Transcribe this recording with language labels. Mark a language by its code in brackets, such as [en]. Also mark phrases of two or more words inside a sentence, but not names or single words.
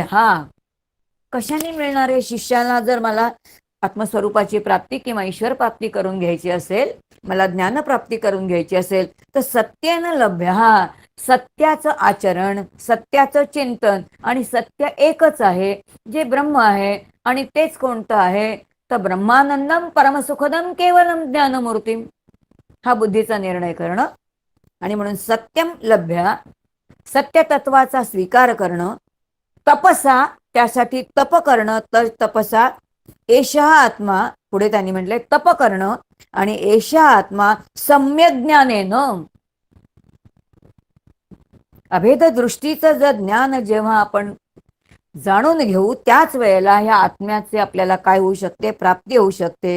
[mr] हा कशाने मिळणार आहे शिष्याला? जर मला आत्मस्वरूपाची प्राप्ती किंवा ईश्वर प्राप्ती करून घ्यायची असेल, मला ज्ञानप्राप्ती करून घ्यायची असेल तर [sa] सत्तेन लभ्य. [mr] हा सत्याचं आचरण, सत्याचं चिंतन आणि सत्य एकच आहे जे ब्रह्म आहे. आणि तेच कोणतं आहे तर [sa] ब्रह्मानंदम परमसुखदम केवलम ज्ञानमूर्ती. [mr] हा बुद्धीचा निर्णय करणं. आणि म्हणून [sa] सत्यम लभ्य, [mr] सत्य तत्वाचा स्वीकार करणं, तपसा, त्यासाठी तप करणं, तर [sa] तपसा एषः आत्मा, [mr] पुढे त्यांनी म्हटले तप करणं, आणि [sa] एषः आत्मा सम्यक ज्ञानेनं, [mr] अभेद दृष्टीचं जर ज्ञान जेव्हा आपण जाणून घेऊ, त्याच वेळेला ह्या आत्म्याचे आपल्याला काय होऊ शकते, प्राप्ती होऊ शकते.